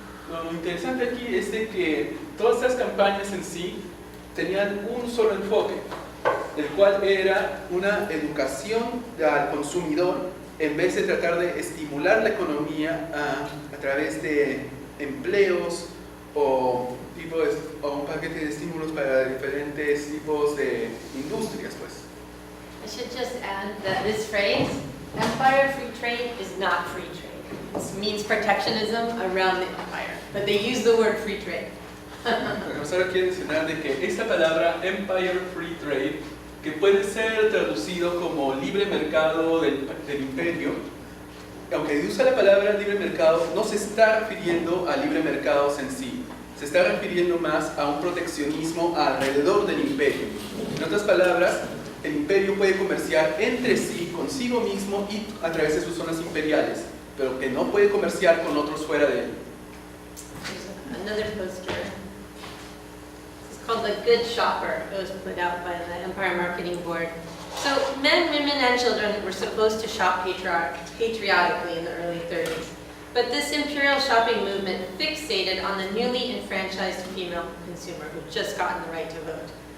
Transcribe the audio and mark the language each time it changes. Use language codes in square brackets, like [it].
[es] Lo interesante aquí es de que todas estas campañas en sí tenían un solo enfoque, el cual era una educación al consumidor en vez de tratar de estimular la economía a través de empleos o un paquete de estímulos para diferentes tipos de industrias, pues. [en] I should just add that this phrase, empire free trade, is not free trade. This means protectionism around the empire, but they use the word free trade. [es] Solo quiero mencionar de que esta palabra Empire Free Trade, que puede ser traducido como libre mercado del imperio, aunque usa la palabra libre mercado, no se está refiriendo a libre mercados en sí, se está refiriendo más a un proteccionismo alrededor del imperio. En otras palabras, el imperio puede comerciar entre sí, consigo mismo y a través de sus zonas imperiales, pero que no puede comerciar con otros fuera de él. [en] Another poster. It's called The Good Shopper. It was put out by the Empire Marketing Board. So men, women, and children were supposed to shop patriotically in the early 30s. But this imperial shopping movement fixated on the newly enfranchised female consumer who'd just gotten the right to vote.